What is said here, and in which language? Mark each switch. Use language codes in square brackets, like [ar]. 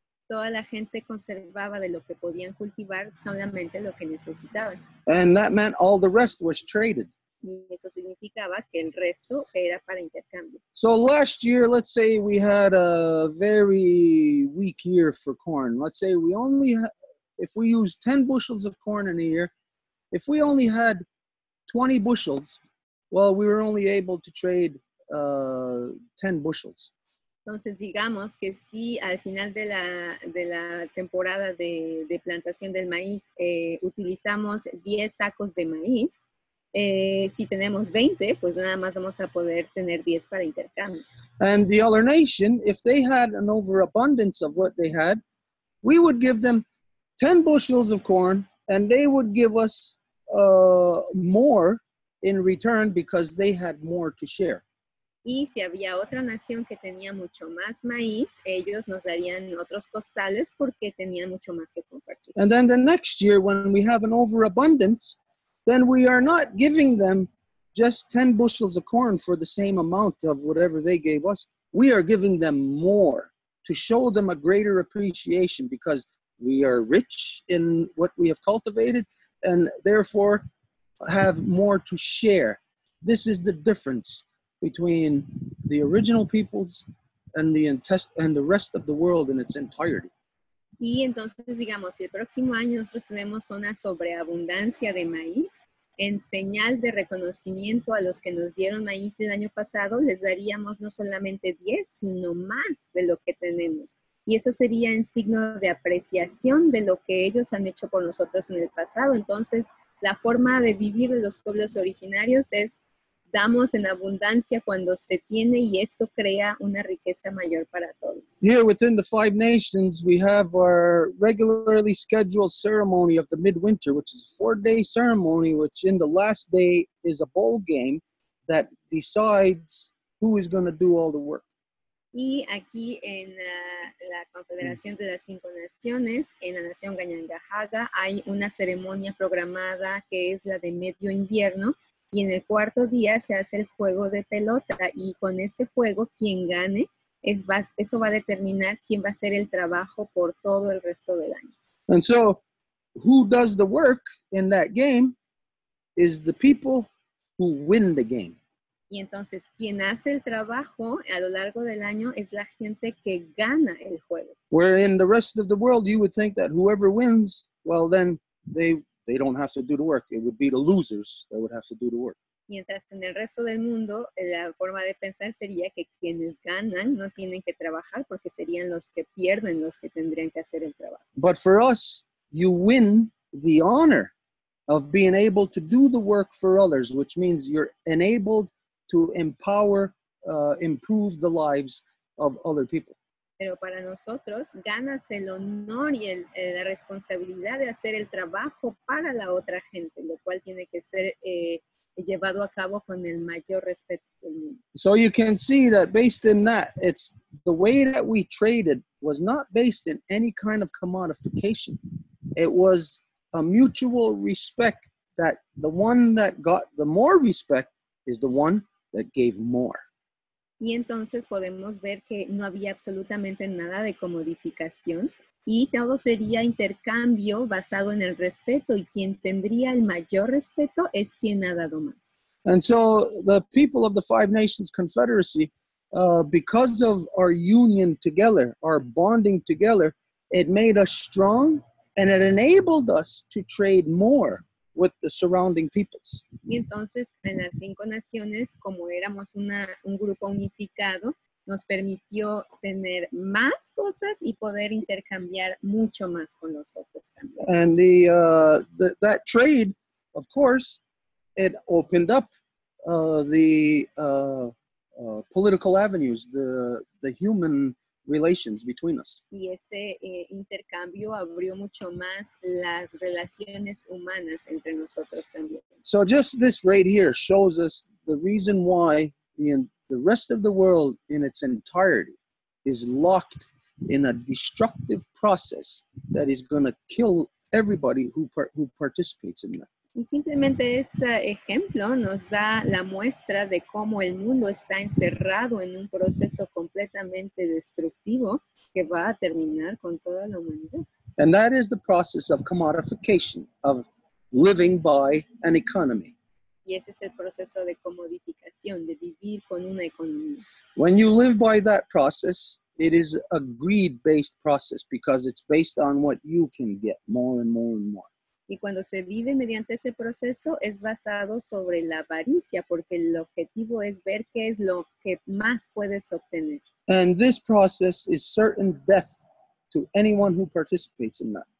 [es] Toda la gente conservaba de lo que podían cultivar solamente lo que necesitaban. [en] And that meant all the rest was traded. [es] Y eso significaba que el resto era para intercambio. [en] So last year, let's say we had a very weak year for corn. Let's say we only, if we use 10 bushels of corn in a year, if we only had 20 bushels, well, we were only able to trade 10 bushels. [es] Entonces, digamos que si al final de la temporada de plantación del maíz utilizamos 10 sacos de maíz, si tenemos 20, pues nada más vamos a poder tener 10 para intercambio. [en] And the other nation, if they had an overabundance of what they had, we would give them 10 bushels of corn, and they would give us more in return because they had more to share. [es] Y si había otra nación que tenía mucho más maíz, ellos nos darían otros costales porque tenían mucho más que compartir. [en] And then the next year, when we have an overabundance, then we are not giving them just 10 bushels of corn for the same amount of whatever they gave us. We are giving them more to show them a greater appreciation because we are rich in what we have cultivated and therefore have more to share. This is the difference between the original peoples and the rest of the world in its entirety. [es] Y entonces, digamos, si el próximo año nosotros tenemos una sobreabundancia de maíz, en señal de reconocimiento a los que nos dieron maíz el año pasado, les daríamos no solamente 10, sino más de lo que tenemos. Y eso sería en signo de apreciación de lo que ellos han hecho por nosotros en el pasado. Entonces, la forma de vivir de los pueblos originarios es damos en abundancia cuando se tiene y eso crea una riqueza mayor para todos. [en] Here within the 5 nations, we have our regularly scheduled ceremony of the midwinter, which is a 4-day ceremony, which in the last day is a bowl game that decides who is going to do all the work. [es] Y aquí en la Confederación de las 5 Naciones, en la nación Gañangajaga, hay una ceremonia programada que es la de medio invierno, y en el cuarto día se hace el juego de pelota y con este juego quien gane, eso va a determinar quién va a hacer el trabajo por todo el resto del año. [en] And so who does the work in that game is the people who win the game. [es] Y entonces quien hace el trabajo a lo largo del año es la gente que gana el juego. [en] Where in the rest of the world you would think that whoever wins, well then they don't have to do the work. It would be the losers that would have to do the work. [es] Mientras en el resto del mundo, la forma de pensar sería que quienes ganan no tienen que trabajar porque serían los que pierden los que tendrían que hacer el trabajo. [en] But for us, you win the honor of being able to do the work for others, which means you're enabled to empower, improve the lives of other people. [es] Pero para nosotros ganas el honor y la responsabilidad de hacer el trabajo para la otra gente, lo cual tiene que ser llevado a cabo con el mayor respeto del mundo. [en] So you can see that based in that, it's the way that we traded was not based in any kind of commodification. It was a mutual respect that the one that got the more respect is the one that gave more. [es] Y entonces podemos ver que no había absolutamente nada de comodificación y todo sería intercambio basado en el respeto y quien tendría el mayor respeto es quien ha dado más. [en] And so the people of the 5 Nations Confederacy, because of our union together, our bonding together, it made us strong and it enabled us to trade more with the surrounding peoples. [es] Y entonces en las 5 naciones, como éramos un grupo unificado, nos permitió tener más cosas y poder intercambiar mucho más con los otros también. [en] And that trade, of course, it opened up the political avenues, the human relations between us. [es] Y este intercambio abrió mucho más las relaciones humanas entre nosotros también. [en] So just this right here shows us the reason why the rest of the world in its entirety is locked in a destructive process that is going to kill everybody who participates in that. [es] Y simplemente este ejemplo nos da la muestra de cómo el mundo está encerrado en un proceso completamente destructivo que va a terminar con toda la humanidad. [en] And that is the process of commodification, of living by an economy. [es] Y ese es el proceso de comodificación, de vivir con una economía. [en] When you live by that process, it is a greed-based process because it's based on what you can get more and more and more. [es] Y cuando se vive mediante ese proceso es basado sobre la avaricia, porque el objetivo es ver qué es lo que más puedes obtener. [en] And this process is certain death to anyone who participates in that.